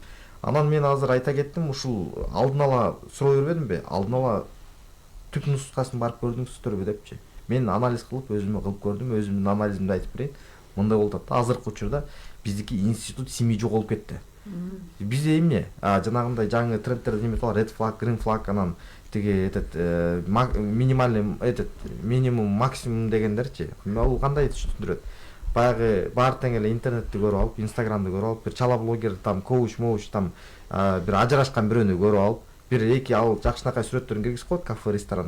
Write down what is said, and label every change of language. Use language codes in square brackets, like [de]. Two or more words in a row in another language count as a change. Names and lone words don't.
[ky] Анан мен азыр айта кеттим, ушул алдын ала суроо бербедимби? Алдын ала түп нускасын барып көрдүңүздөрбү депчи. Мен анализ кылып, өзүмө кылып көрдүм, өзүмдүн анализимди айтып берейин. Мындай болуп атат. Азыркы учурда биздики [ru] институт семьи [ky] жоголуп кетти. Бизде эмне? Жанагындай жаңы трендтерде неме бар, [en] red flag, green flag, [ky] анан тиги [ru] минимальный минимум максимум [ky] дегендерчи. Ал кандай түшүндүрөт? Баягы бар тең эле интернетти көрүп алып, инстаграмды көрүп алып, бир чала блогер там коуч там бир ажырашкан бирөөнү көрүп алып, бир эки ал жакшынакай сүрөттөрүн киргизип коет кафе ресторан.